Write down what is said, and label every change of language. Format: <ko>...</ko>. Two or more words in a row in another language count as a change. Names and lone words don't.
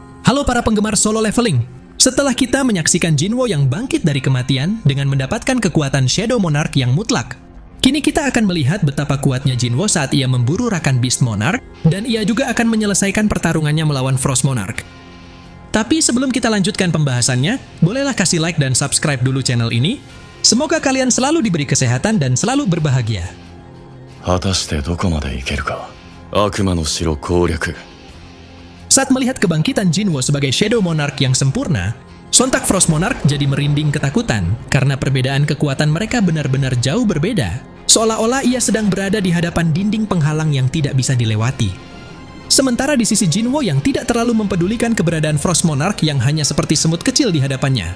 <id>Halo para penggemar solo leveling. Setelah kita menyaksikan Jinwo yang bangkit dari kematian dengan mendapatkan kekuatan Shadow Monarch yang mutlak, kini kita akan melihat betapa kuatnya Jinwo saat ia memburu Rakan Beast Monarch, dan ia juga akan menyelesaikan pertarungannya melawan Frost Monarch. Tapi sebelum kita lanjutkan pembahasannya, bolehlah kasih like dan subscribe dulu channel ini. Semoga kalian selalu diberi kesehatan dan selalu berbahagia.</id> <ja>果たしてどこまで行けるか。悪魔の城攻略。</ja> <id>Saat melihat kebangkitan Jinwo sebagai Shadow Monarch yang sempurna, sontak Frost Monarch jadi merinding ketakutan karena perbedaan kekuatan mereka benar-benar jauh berbeda, seolah-olah ia sedang berada di hadapan dinding penghalang yang tidak bisa dilewati. Sementara di sisi Jinwo yang tidak terlalu mempedulikan keberadaan Frost Monarch yang hanya seperti semut kecil di hadapannya.</id>